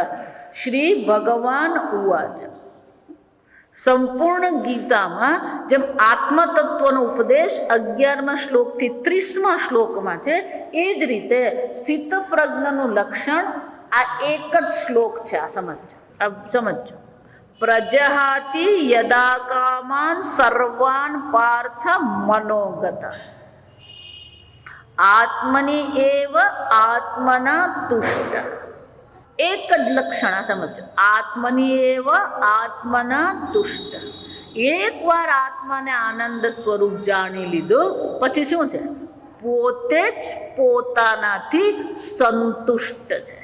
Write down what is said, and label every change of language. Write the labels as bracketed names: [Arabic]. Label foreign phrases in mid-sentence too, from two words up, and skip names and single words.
[Sanskrit] શ્રી ભગવાન ઉવાચ. [Gujarati] સંપૂર્ણ ગીતામાં જેમ આત્મતત્વનો ઉપદેશ 11મા શ્લોકથી 30મા શ્લોકમાં છે, એ જ રીતે સ્થિત પ્રજ્ઞનું લક્ષણ આ એક જ શ્લોક છે. આ સમજો. [Sanskrit] પ્રજહાતિ યદા કામાન સર્વાન પાર્થ મનોગત આત્મની એવ આત્મના તુષ્ટ. [Gujarati] એક જ લક્ષણ. આ સમજો, [Sanskrit] આત્મની એવ આત્મના તુષ્ટ. [Gujarati] એકવાર આત્માને આનંદ સ્વરૂપ જાણી લીધો પછી શું છે? પોતે જ પોતાનાથી સંતુષ્ટ છે.